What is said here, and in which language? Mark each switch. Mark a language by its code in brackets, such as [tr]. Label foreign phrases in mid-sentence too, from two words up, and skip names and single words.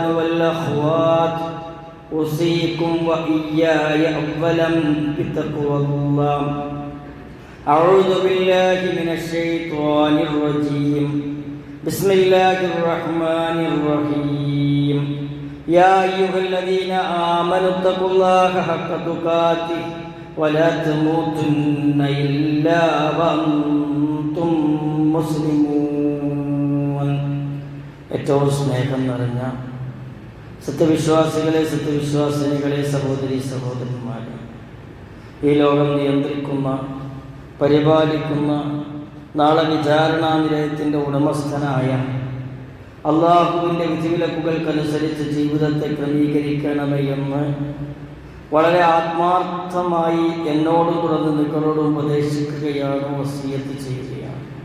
[ar] والأخوات أوصيكم وإياي أولا بتقوى الله أعوذ بالله من الشيطان الرجيم بسم الله الرحمن الرحيم يا أيها الذين آمنوا اتقوا الله حق تقاته ولا تموتن إلا وأنتم [ml] مسلمون ഏറ്റവും സ്നേഹം നിറഞ്ഞ സത്യവിശ്വാസികളെ സത്യവിശ്വാസിനികളെ സഹോദരി സഹോദരന്മാരെ, ഈ ലോകം നിയന്ത്രിക്കുന്ന പരിപാലിക്കുന്ന നാളെ വിചാരണാ നിലയത്തിൻ്റെ ഉടമസ്ഥനായ അള്ളാഹുവിൻ്റെ വിധിവിലക്കുകൾക്കനുസരിച്ച് ജീവിതത്തെ ക്രമീകരിക്കണമേ എന്ന് വളരെ ആത്മാർത്ഥമായി എന്നോടും തുടർന്ന് നിങ്ങളോടും ഉപദേശിക്കുകയാണ്, വസിയത്ത് ചെയ്യുകയാണ്.